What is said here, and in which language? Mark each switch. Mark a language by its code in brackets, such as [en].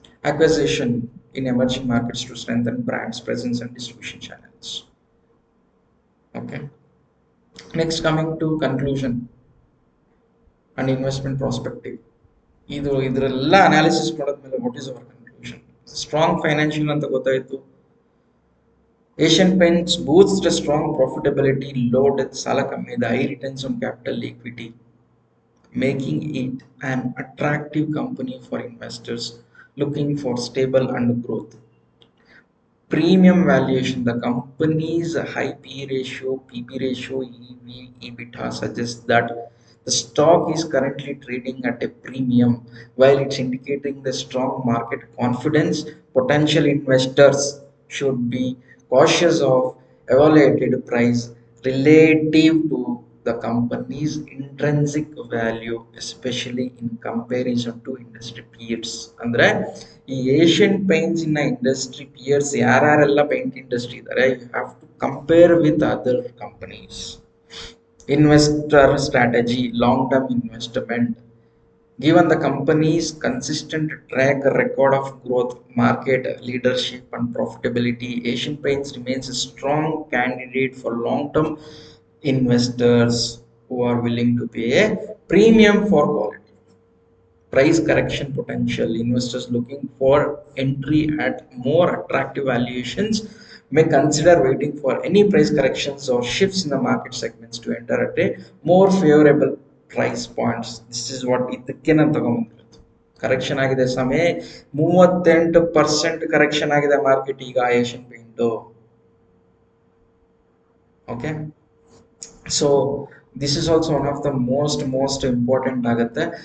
[en] Acquisition in emerging markets to strengthen brands presence and distribution channels. Okay, next coming to conclusion and investment perspective. [kn] ಇದರೆಲ್ಲ [en] analysis [kn] ಮಾಡಿದ್ಮೇಲೆ [en] What is our conclusion? Strong financial [kn] ಅಂತ ಗೊತ್ತಾಯಿತು. [en] Asian Paints boost strong profitability, low debt, [kn] ಸಾಲ ಕಮ್ಮಿ ಇದೆ, [en] High returns on capital equity, making it an attractive company for investors looking for stable and growth. Premium valuation, the company's high PE ratio, PB ratio, EV, EBITDA suggests that the stock is currently trading at a premium. While it's indicating the strong market confidence, potential investors should be cautious of evaluated price relative to the company's intrinsic value, especially in comparison to industry peers. [kn] ಅಂದ್ರೆ ಈ [en] Asian Paints [kn] ಇನ್ನ [en] industry peers [kn] ಯಾರ್ಯಾರೆಲ್ಲ [en] paint industry [kn] ಇದ್ದಾರೆ, [en] You have to compare with other companies. Investor strategy, long term investment. Given the company's consistent track record of growth, market leadership, and profitability, Asian Paints remains a strong candidate for long-term investors who are willing to pay a premium for quality. Price correction potential. Investors looking for entry at more attractive valuations may consider waiting for any price corrections or shifts in the market segments to enter at a more favorable price points. This is what [kn] ಇದಕ್ಕೆ ನಾನು ತಗೊಂಡ್ಬಂದಿರೋದು. Correction ಆಗಿದೆ ಸಮಯ 38% correction ಆಗಿದೆ market ಈಗ Asian paint. [en] okay, so this is also one of the most important [kn] ಆಗುತ್ತೆ.